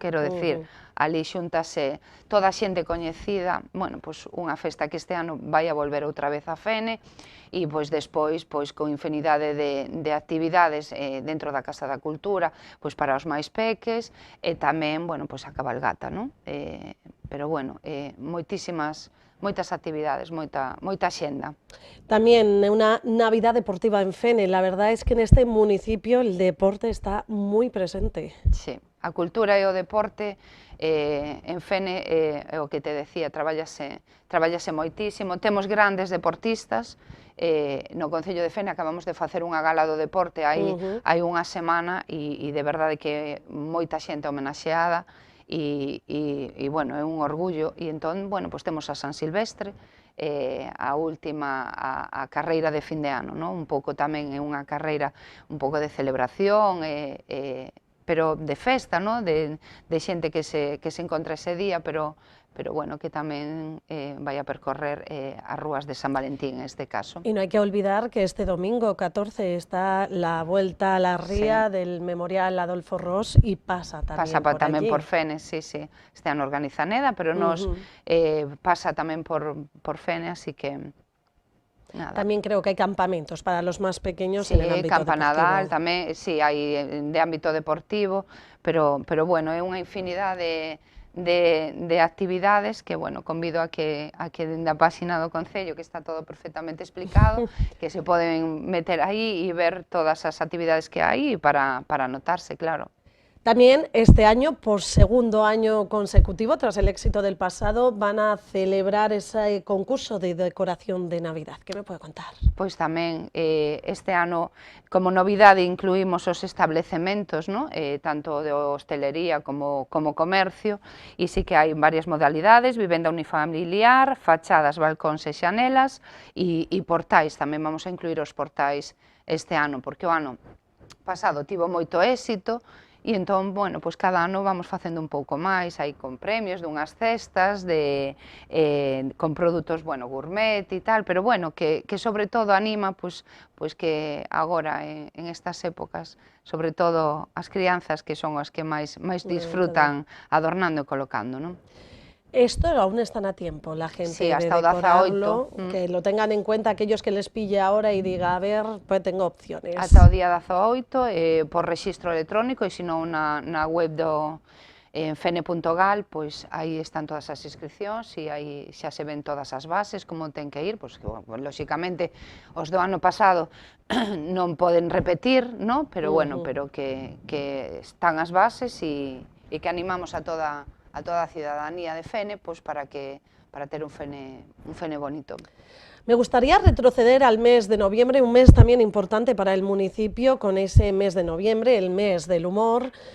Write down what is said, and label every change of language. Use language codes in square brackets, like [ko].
[gl] Quero decir, ali xuntase toda a xente coñecida, bueno, pois unha festa que este ano vai a volver outra vez a Fene, e pois despois, pois con infinidade de actividades dentro da Casa da Cultura, pois para os máis peques, e tamén, bueno, pois a cabalgata, non? Pero bueno, moitas actividades, moita xenda. [es] También una Navidad deportiva en Fene. La verdad es que en este municipio el deporte está muy presente. [gl] Sí, a cultura e o deporte en Fene, é o que te decía, traballase moitísimo. Temos grandes deportistas, no Concello de Fene acabamos de facer unha gala do deporte hai unha semana, e de verdade que moita xente homenaxeada, e bueno, é un orgullo. E entón, bueno, pois temos a San Silvestre, a última, a carreira de fin de ano, non? Un pouco tamén é unha carreira un pouco de celebración, pero de festa, non? De xente que se encontra ese día, pero bueno, que tamén vai a percorrer as rúas de San Valentín, en este caso. [es] Y no hay que olvidar que este domingo 14 está la vuelta a la ría del Memorial Adolfo Ros y pasa tamén [gl] por Fene, sí. Este ano organiza Neda, pero nos pasa tamén por Fene, así que nada. [es] También creo que hay campamentos para los más pequeños en el ámbito deportivo. [gl] Campanadal tamén, sí, hai de ámbito deportivo, pero bueno, é unha infinidade de actividades que, bueno, convido a que dende a páxina do Concello, que está todo perfectamente explicado, que se poden meter aí e ver todas as actividades que hai para anotarse, claro. [es] También este año, por segundo año consecutivo, tras el éxito del pasado, van a celebrar ese concurso de decoración de Navidad. ¿Qué me puede contar? [gl] Pois tamén este ano, como novidade, incluímos os establecementos, ¿no? Tanto de hostelería como comercio, e sí que hai varias modalidades: vivenda unifamiliar, fachadas, balcóns e xanelas, e portais. Tamén vamos a incluir os portais este ano, porque o ano pasado tivo moito éxito. E entón, bueno, pois cada ano vamos facendo un pouco máis, hai con premios dunhas cestas, con produtos, bueno, gourmet e tal, pero bueno, que sobre todo anima, pois que agora, en estas épocas, sobre todo as crianzas, que son as que máis disfrutan adornando e colocando, non? [es] Esto aún están a tiempo, la gente, sí, hasta de decorarlo, 18. Que lo tengan en cuenta aquellos que les pille ahora y diga, a ver, pues tengo opciones. [gl] Hasta o día 18, por rexistro electrónico, e senón na web do fene.gal, pois aí están todas as inscripcións, e aí xa se ven todas as bases, como ten que ir, pois que, lóxicamente, os do ano pasado non poden repetir, no? Pero bueno, pero que están as bases, e que animamos a toda a cidadanía de Fene, pues para ter un Fene bonito. [es] Me gustaría retroceder al mes de noviembre, un mes también importante para el municipio, con ese mes de noviembre, el mes del humor.